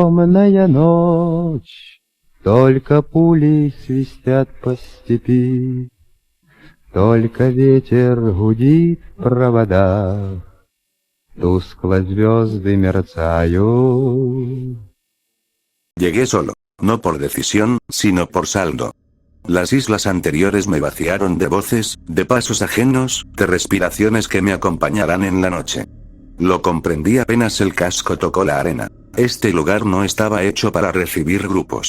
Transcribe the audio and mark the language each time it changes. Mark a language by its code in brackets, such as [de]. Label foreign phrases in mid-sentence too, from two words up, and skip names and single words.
[ru] черная ночь, только пули свистят по степи, только ветер гудит в проводах, тускло звезды мерцают. [es] Llegué solo, no por decisión, sino por saldo. Las islas anteriores me vaciaron de voces, de pasos ajenos, de respiraciones que me acompañarán en la noche. Lo comprendí apenas el casco tocó la arena. Este lugar no estaba hecho para recibir grupos.